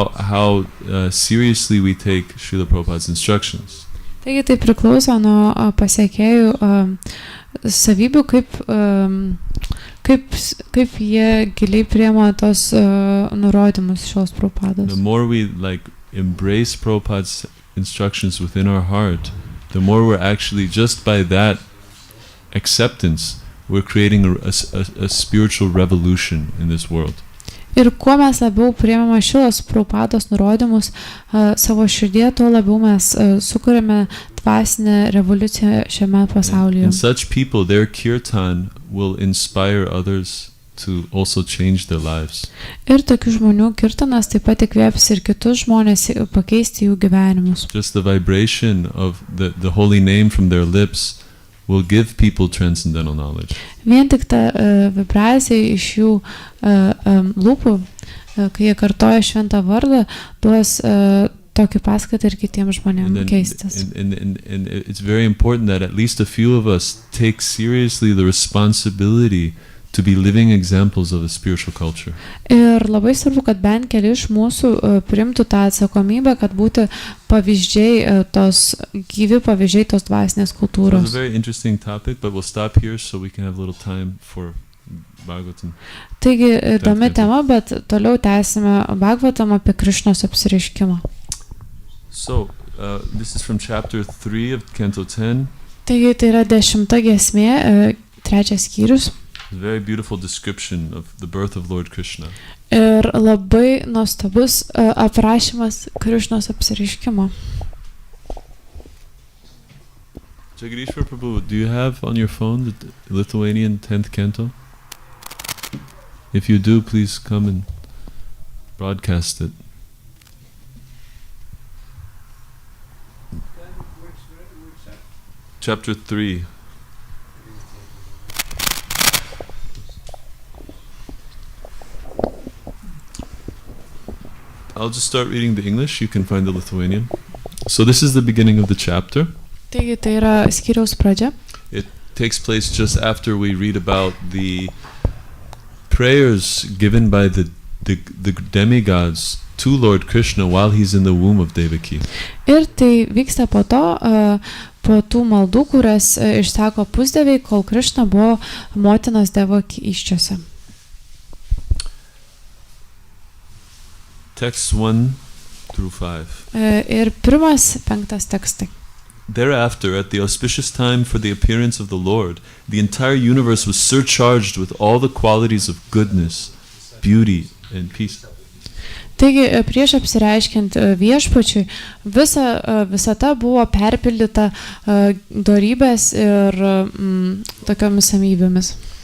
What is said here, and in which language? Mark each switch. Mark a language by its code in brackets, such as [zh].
[en] How seriously we take Srila Prabhupada's instructions. [lt] Taigi tai priklauso nuo pasekėjų savybių, kaip jie giliai priema tos nurodymus šios Prabhupados. [en] The more we embrace Prabhupada's instructions within our heart, the more we're actually, just by that acceptance, we're creating a spiritual revolution in this world. [lt] Ir kuo mes labiau priimame šios Prabhupados nurodymus savo širdyje, tuo labiau mes sukuriame dvasinę revoliuciją šiame pasaulyje. [en] And such people, their kirtan will inspire others to also change their lives. [lt] Ir tokių žmonių kirtanas taip pat įkvėps ir kitus žmonės pakeisti jų gyvenimus. [en] Just the vibration of the holy name from their lips will give people transcendental knowledge. [lt] Vien tik ta vibracija iš jų lūpų, kai jie kartoja šventą vardą, duos tokį paskatą ir kitiems žmonėms keistis. [en] And it's very important that at least a few of us take seriously the responsibility to be living examples of a spiritual culture. [lt] Ir labai svarbu, kad bent keli iš mūsų priimtų tą atsakomybę, kad būtų pavyzdžiai, gyvi pavyzdžiai tos dvasinės kultūros. [en] It's a very interesting topic, but we'll stop here so we can have a little time for Bhagavatam. [lt] Taigi įdomi Taip. tema, bet toliau tęsime Bhagavatam apie Krišnos apsireiškimą. [en] So, this is from chapter 3 of Canto 10. [lt] Taigi tai yra 10 giesmė, 3 skyrius. [en] A very beautiful description of the birth of Lord Krishna. [lt] Ir labai nuostabus aprašymas Krišnos apsireiškimo. [en] Jagadishwar Prabhu, do you have on your phone the Lithuanian 10th canto? If you do, please come and broadcast it. Chapter 3. I'll just start reading the English, you can find the Lithuanian. So this is the beginning of the chapter. [lt] Taigi tai yra skyriaus pradžia. [en] It takes place just after we read about the prayers given by the demigods to Lord Krishna while he's in the womb of Devaki. [lt] Ir tai vyksta po to, po tų maldų, kurias išsako pusdieviai, kol Krišna buvo motinos Devaki įsčiose. [en] Texts 1 through 5. [lt] Ir 1-5 tekstai. [en] Thereafter, at the auspicious time for the appearance of the Lord, the entire universe was surcharged with all the qualities of goodness, beauty, and peace. [lt] Taigi, prieš apsireiškiant viešpačiui, visata buvo perpildyta dorybės ir tokiomis samybėmis.